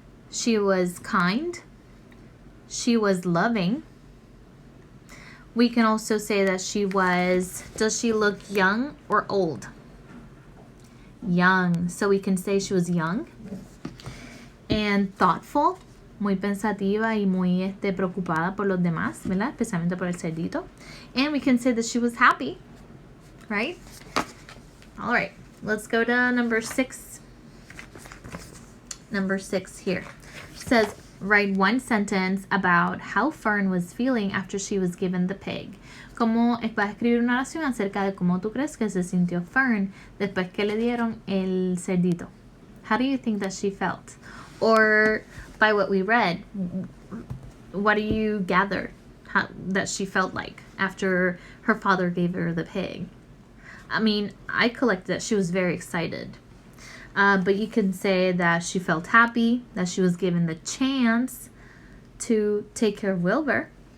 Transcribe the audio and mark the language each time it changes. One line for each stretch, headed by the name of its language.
English: She was kind. She was loving. We can also say that she was, does she look young or old? Young. So we can say she was young. And thoughtful.
Spanish: Muy pensativa y muy preocupada por los demás, ¿verdad? Especialmente por el cerdito.
English: And we can say that she was happy. Right? All right. Let's go to number 6. Number 6 here. It says, write 1 sentence about how Fern was feeling after she was given the pig.
Spanish: Vas a escribir una oración acerca de cómo tú crees que se sintió Fern después que le dieron el cerdito.
English: How do you think that she felt? Or by what we read, what do you gather that she felt like after her father gave her the pig? I mean, I collected that she was very excited. But you can say that she felt happy, that she was given the chance to take care of Wilbur.